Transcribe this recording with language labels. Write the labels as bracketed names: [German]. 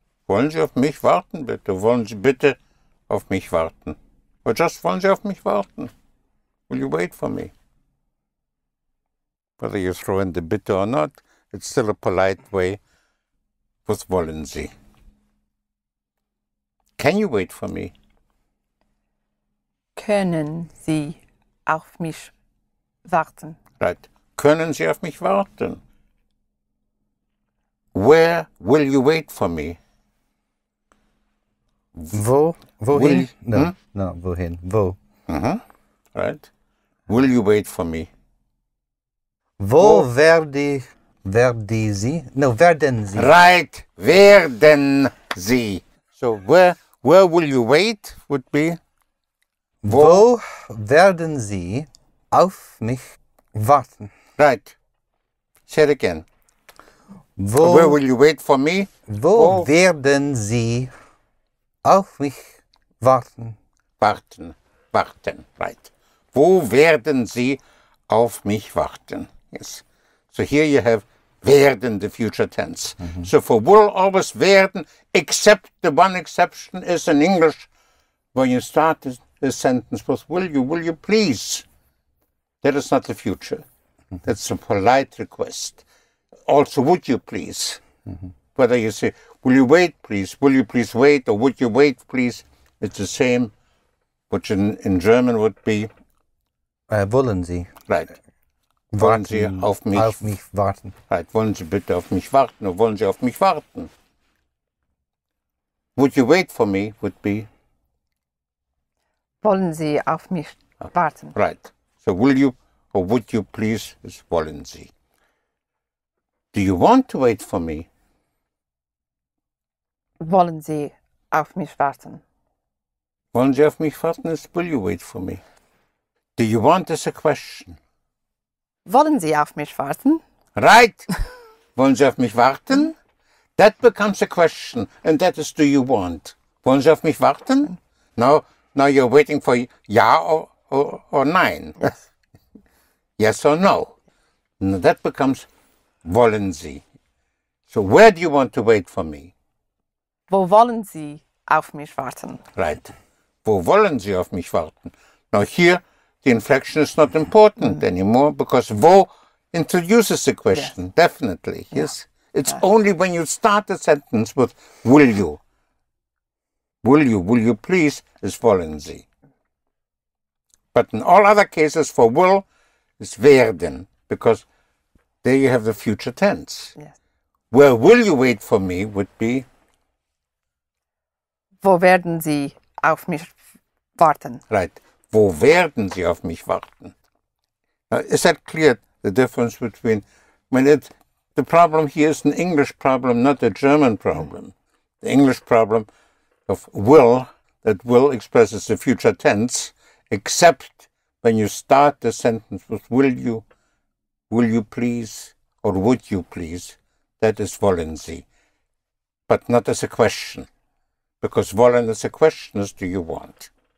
[German] Wollen Sie auf mich warten, bitte? Wollen Sie bitte auf mich warten? Or just wollen Sie auf mich warten? [English] Will you wait for me? Whether you throw in the bitte or not, it's still a polite way with wollen Sie. Can you wait for me? [German] Können Sie auf mich warten? [English] Right. [German] Können Sie auf mich warten? [English] Where will you wait for me? [German] Wohin? No, wohin? Wo? [English] Right. Will you wait for me? [German] Wo werden Sie? No, werden Sie. Right. Werden Sie. [English] So where will you wait would be? [German] Wo werden Sie auf mich warten? [English] Right. Say it again. [German] Wo [English] Where will you wait for me? [German] Wo werden Sie auf mich warten? Warten. Right. Wo werden Sie auf mich warten? [English] Yes. So here you have werden, the future tense. So for will always werden, except the one exception is in English when you start the sentence with will you please? That is not the future. That's a polite request. Also, would you please? Whether you say, will you wait, please? Will you please wait? Or would you wait, please? It's the same, which in German would be... [German] Wollen Sie Right. Wollen Sie auf mich warten? [English] Right. [German] Wollen Sie bitte auf mich warten? Oder wollen Sie auf mich warten? [English] Would you wait for me would be... [German] Wollen Sie auf mich warten? [English] Right. So will you or would you please is [German] wollen Sie. [English] Do you want to wait for me? [German] Wollen Sie auf mich warten? Wollen Sie auf mich warten [English] is will you wait for me? Do you want is a question. [German] Wollen Sie auf mich warten? [English] Right. [German] Wollen Sie auf mich warten? [English] That becomes a question, and that is do you want? [German] Wollen Sie auf mich warten? [English] Now you're waiting for ja or nein. Yes or no. Now that becomes [German] wollen Sie. [English] So where do you want to wait for me? [German] Wo wollen Sie auf mich warten? [English] Right. [German] Wo wollen Sie auf mich warten? [English] Now here the inflection is not important anymore because wo introduces the question, definitely. Yes. It's only when you start a sentence with will you will you please is [German] wollen Sie. [English] But in all other cases for will is werden, because there you have the future tense. Yes. Where will you wait for me would be [German] Wo werden Sie auf mich warten? [English] right. [German] Wo werden Sie auf mich warten? [English] Now, is that clear, the difference between, the problem here is an English problem, not a German problem. The English problem of will, that will expresses the future tense, except when you start the sentence with will you please, or would you please, that is [German] wollen Sie, [English] but not as a question, because wollen as a question is do you want.